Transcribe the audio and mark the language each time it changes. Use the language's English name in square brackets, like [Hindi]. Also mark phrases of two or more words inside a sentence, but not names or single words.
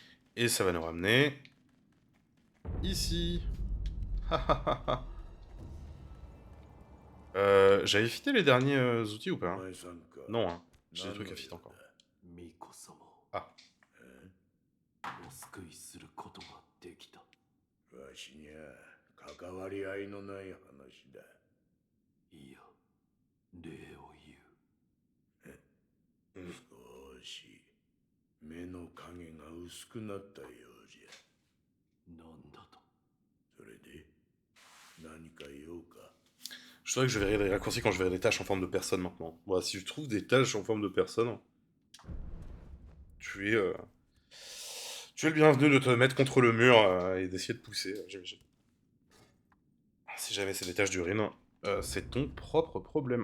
[French] Et ça va nous ramener... ici. J'avais fité les derniers outils ou pas? [Japanese] お前さんか。 [French] Non, hein. J'ai des [Japanese] 何の [French] trucs à fitter [Japanese] 用 [French] encore. [Japanese] だ。巫女様を [French] Ah. [Japanese] お救いすることができた。わしにゃ関わり合いのない話だ。いや、礼を言う。少し目の影が薄くなったようじゃ。なんだと。それで何か用か。 [French] Je saurais que je verrai les raccourcis quand je verrai des tâches en forme de personne maintenant. Voilà, si je trouve des tâches en forme de personne, tu es le bienvenu de te mettre contre le mur et d'essayer de pousser, j'imagine. Si jamais c'est des tâches d'urine, c'est ton propre problème.